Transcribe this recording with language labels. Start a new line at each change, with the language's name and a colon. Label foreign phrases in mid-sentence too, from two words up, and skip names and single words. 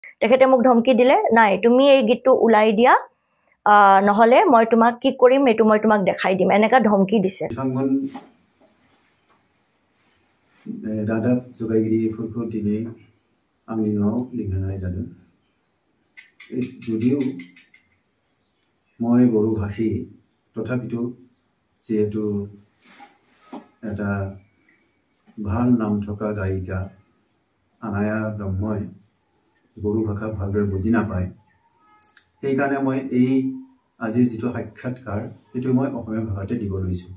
Assamese: তেখেতে মোক ধমকি দিলে, নাই তুমি এই গীতটো ওলাই দিয়া, নহলে মই তোমাক কি কৰিম এইটো মই তোমাক দেখাই দিম, এনেকা ধমকি দিছে।
Bodo: रादाब जगायगिरिफोरखौ दिनै आंनि न'आव लिंहरनाय जादों।
Assamese: যদিও মই বড়ো ভাষী, তথাপিতো যিহেতু এটা ভাল নাম থকা গায়িকা আনায়া ব্ৰহ্মই বড়ো ভাষা ভালদৰে বুজি নাপায়, সেইকাৰণে মই এই আজি যিটো সাক্ষাৎকাৰ সেইটো মই অসমীয়া ভাষাতে দিব লৈছোঁ।